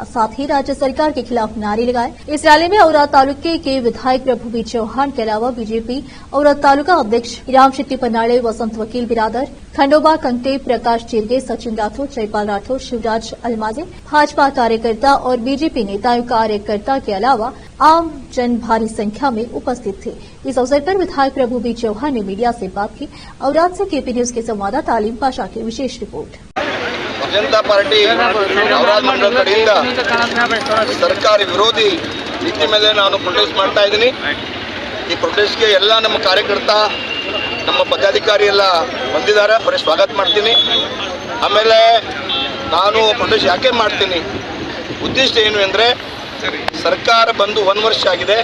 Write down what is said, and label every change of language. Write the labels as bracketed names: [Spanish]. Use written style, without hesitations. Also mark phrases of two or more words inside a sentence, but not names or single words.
[Hindi] साथ ही राज्य सरकार के खिलाफ नारे लगाए। इस रैली में औराद तालुके के विधायक प्रभु बी चौहान के अलावा बीजेपी औराद तालुका अध्यक्ष राम शेट्टी पन्नाड़े, वसंत वकील बिरादर, खंडोबा कंटे, प्रकाश चिरगे, सचिन राठौर, जयपाल राठौर, शिवराज अलमाजे, भाजपा कार्यकर्ता और बीजेपी नेताओं कार्यकर्ता के अलावा आम जन भारी संख्या में उपस्थित थे। इस अवसर पर विधायक प्रभु बी चौहान ने मीडिया से बात की। औराद से केपी न्यूज के संवाददाता तालीम पाशा की विशेष रिपोर्ट। [Kannada] ಜನತಾ ಪಾರ್ಟಿ ಔರಾದ್ ಮಂಡಲ ಕಡೆಯಿಂದ ಸರ್ಕಾರಿ ವಿರೋಧಿ ನೀತಿ ಮೇಲೆ ನಾನು ಪ್ರೊಟೆಸ್ಟ್ ಮಾಡ್ತಾ ಇದ್ದೀನಿ। ಈ ಪ್ರೊಟೆಸ್ಟ್ಗೆ ಎಲ್ಲ ನಮ್ಮ ಕಾರ್ಯಕರ್ತ ನಮ್ಮ ಪದಾಧಿಕಾರಿ ಎಲ್ಲ ಬಂದಿದ್ದಾರೆ, ಅವರಿಗೆ ಸ್ವಾಗತ ಮಾಡ್ತೀನಿ। ಆಮೇಲೆ ನಾನು ಪ್ರೊಟೆಸ್ಟ್ ಯಾಕೆ ಮಾಡ್ತೀನಿ, ಉದ್ದೇಶ ಏನು ಅಂದರೆ ಸರ್ಕಾರ ಬಂದು 1 ವರ್ಷ ಆಗಿದೆ।